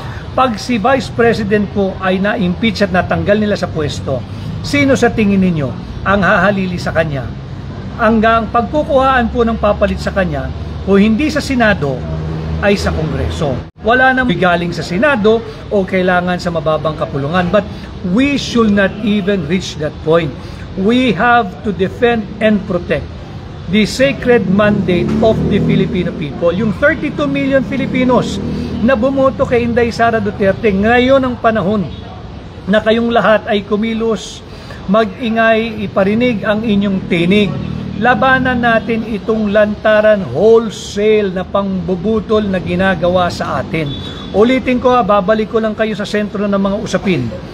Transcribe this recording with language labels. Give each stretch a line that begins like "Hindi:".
Filipino: Pag si Vice President po ay na-impeach at natanggal nila sa pwesto, sino sa tingin ninyo ang hahalili sa kanya? Hanggang pagkukuhaan po ng papalit sa kanya, kung hindi sa Senado, ay sa Kongreso. Wala nang galing sa Senado o kailangan sa mababang kapulungan.
English: But we should not even reach that point. We have to defend and protect the sacred mandate of the Filipino people.
Filipino: Yung 32 million Filipinos na bumoto kay Inday Sara Duterte, ngayon ang panahon na kayong lahat ay kumilos, mag-ingay, iparinig ang inyong tinig. Labanan natin itong lantaran wholesale na pangbubutol na ginagawa sa atin. Ulitin ko, babalik ko lang kayo sa sentro ng mga usapin.